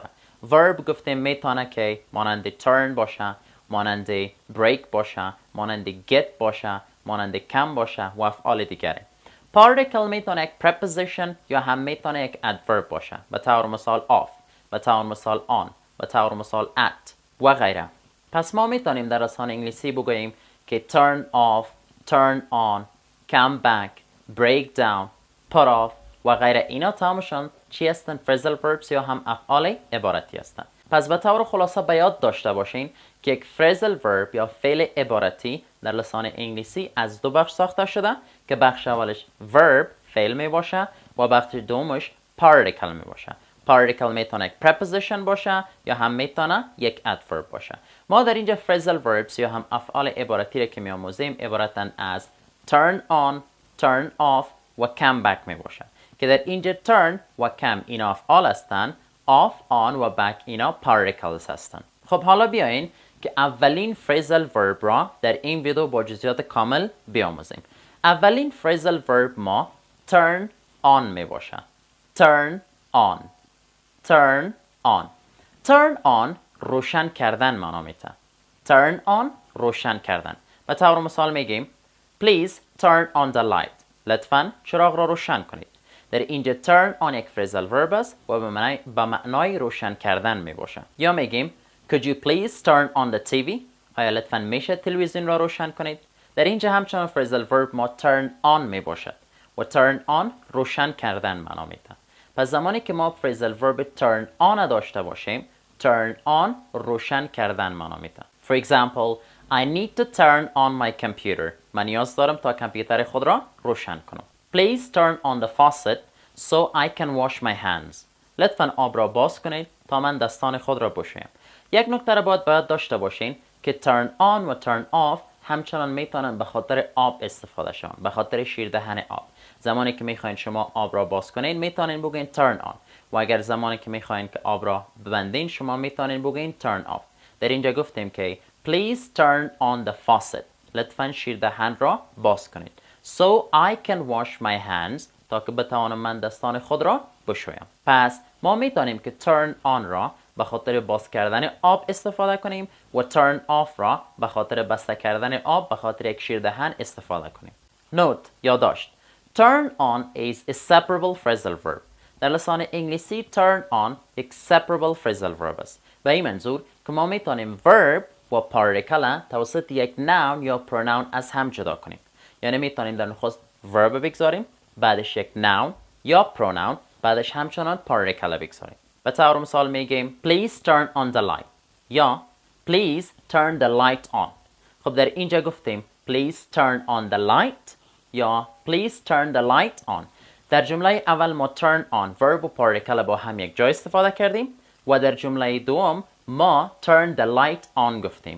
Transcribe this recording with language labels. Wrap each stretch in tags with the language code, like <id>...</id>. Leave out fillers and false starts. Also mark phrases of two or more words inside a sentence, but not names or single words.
<fa>verb گفتیم میتونه که مانند turn باشه، مانند break باشه، مانند get باشه، مانند come باشه و افعال دیگره. particle میتونه یک preposition یا هم میتونه یک adverb باشه. به طور مثال off، به طور مثال on، به طور مثال at و غیره. پس ما میتونیم در لسان انگلیسی بگوییم که</fa> <en>turn off، turn on، come back، break down، put off</en> <fa>و غیره. اینا تمامشون چی هستن؟</fa> <en>phrasal verbs</en> <fa>یا هم افعال عبارتی هستن. پس به طور خلاصه به یاد داشته باشین که یک</fa> <en>phrasal verb</en> <fa>یا فعل عبارتی در لسان انگلیسی از 2 بخش ساخته شده که بخش اولش verb فعل می باشه و بخش دومش particle می باشه. particle میتونه یک preposition باشه یا هم میتونه یک adverb باشه. ما در اینجا</fa> <en>phrasal verbs</en> <fa>یا هم افعال عبارتی را که می آموزیم عبارتند از</fa> <en>turn on، turn off</en> <fa>و</fa> <en>come back</en> <fa>می باشه که در اینجا turn و come اینا افعال هستند،</fa> <en>off، on</en> <fa>و back اینا particles هستند. خب حالا بیاین که اولین</fa> <en>phrasal verb</en> <fa>را در این ویدیو با جزئیات کامل بیاموزیم. اولین</fa> <en>phrasal verb</en> <fa>ما</fa> <en>turn on</en> <fa>می باشه.</fa> <en>turn on، turn on. turn on</en> <fa>روشن کردن معنا میده.</fa> <en>turn on</en> <fa>روشن کردن. به طور مثال میگیم</fa> <en>please turn on the light.</en> <fa>لطفاً چراغ را روشن کنید. در اینجا</fa> <en>turn on</en> <fa>یک</fa> <en>phrasal verb</en> <fa>است و به معنای روشن کردن می باشه. یا میگیم</fa> <en>could you please turn on the TV؟</en> <fa>آیا لطفاً میشه تلویزیون را روشن کنید؟ در اینجا همچنان</fa> <en>phrasal verb</en> <fa>ما</fa> <en>turn on</en> <fa>می باشد و</fa> <en>turn on</en> <fa>روشن کردن معنا میده. پس زمانی که ما</fa> <en>phrasal verb turn on</en> <fa>داشته باشیم،</fa> <en>turn on</en> <fa>روشن کردن معنا میده.</fa> <en>For example, I need to turn on my computer.</en> <fa>من نیاز دارم تا کامپیوتر خود را روشن کنم.</fa> <en>Please turn on the faucet so I can wash my hands.</en> <fa>لطفاً آب را باز کنید تا من دستان خود را بشویم. یک نکته را باید داشته باشین که</fa> <en>turn on</en> <fa>و</fa> <en>turn off</en> <fa>همچنان میتونن به خاطر آب استفاده شون، به خاطر شیر دهن آب. زمانی که میخواین شما آب را باز کنین میتونین بگین</fa> <en>turn on</en> <fa>و اگر زمانی که میخواین که آب را ببندین شما میتونین بگین</fa> <en>turn off.</en> <fa>در اینجا گفتیم که</fa> <en>please turn on the faucet.</en> <fa>لطفاً شیر دهن را باز کنید.</fa> <en>So I can wash my hands</en> <fa>تا که بتوانم من دستان خود را بشویم. پس ما میتونیم که</fa> <en>turn on</en> <fa>را به خاطر باز کردن آب استفاده کنیم و</fa> <en>turn off</en> <fa>را به خاطر بسته کردن آب به خاطر یک شیر دهن استفاده کنیم.</fa> <en>Note یادداشت turn on is a separable phrasal verb.</en> <fa>در لسان انگلیسی</fa> <en>turn on</en> <fa>یک</fa> <en>separable phrasal verb</en> <fa>است. به این منظور که ما میتونیم verb و particle توسط یک noun یا pronoun از هم جدا کنیم. یعنی میتونیم در نخست verb بگذاریم، بعدش یک noun یا pronoun، بعدش همچنان particle بگذاریم. به طور مثال میگیم</fa> <en>please turn on the light</en> <fa>یا</fa> <en>please turn the light on.</en> <fa>خب در اینجا گفتیم</fa> <en>please turn on the light</en> <fa>یا</fa> <en>please turn the light on.</en> <fa>در جمله اول ما</fa> <en>turn on verb</en> <fa>و particle با هم یک جا استفاده کردیم و در جمله دوم ما</fa> <en>turn the light on</en> <fa>گفتیم.</fa>